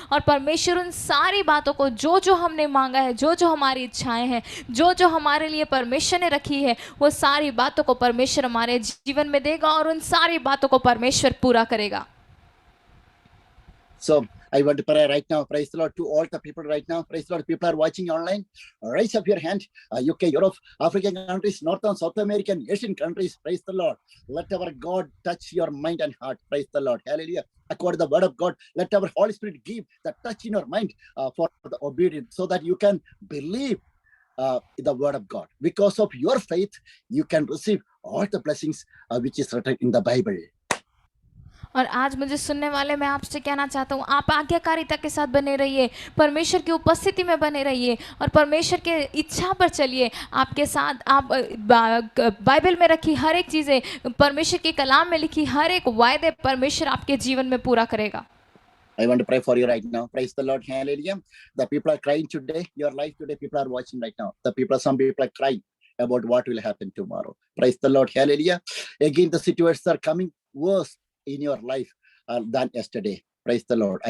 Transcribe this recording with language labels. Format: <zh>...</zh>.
<hi>और परमेश्वर उन सारी बातों को जो हमने मांगा है, जो हमारी इच्छाएं हैं, जो हमारे लिए परमेश्वर ने रखी है, वो सारी बातों को परमेश्वर हमारे जीवन में देगा और उन सारी बातों को परमेश्वर पूरा करेगा।</hi> <en>So I want to pray right now. Praise the Lord to all the people right now. Praise the Lord. People are watching online. Raise up your hand. UK, Europe, African countries, North and South American, Asian countries. Praise the Lord. Let our God touch your mind and heart. Praise the Lord. Hallelujah. According to the word of God, let our Holy Spirit give the touch in your mind for the obedience, so that you can believe the word of God. Because of your faith, you can receive all the blessings which is written in the Bible.</en> <hi>और आज मुझे सुनने वाले, मैं आपसे कहना चाहता हूँ, आप आज्ञाकारिता के साथ बने रहिए, परमेश्वर की उपस्थिति में बने रहिए और परमेश्वर के इच्छा पर चलिए। आपके साथ आप बाइबल में रखी हर एक चीज़ें, परमेश्वर के कलाम में लिखी हर एक वायदे परमेश्वर आपके जीवन में पूरा करेगा।</hi> <en>I want to pray for you right now. Praise the Lord. Hallelujah. The people are crying today. Your life today, people are watching right now. Some people are crying about what will happen tomorrow. Praise the Lord. Hallelujah. Again, the situations are coming worse in your life than yesterday. Praise the Lord.</en>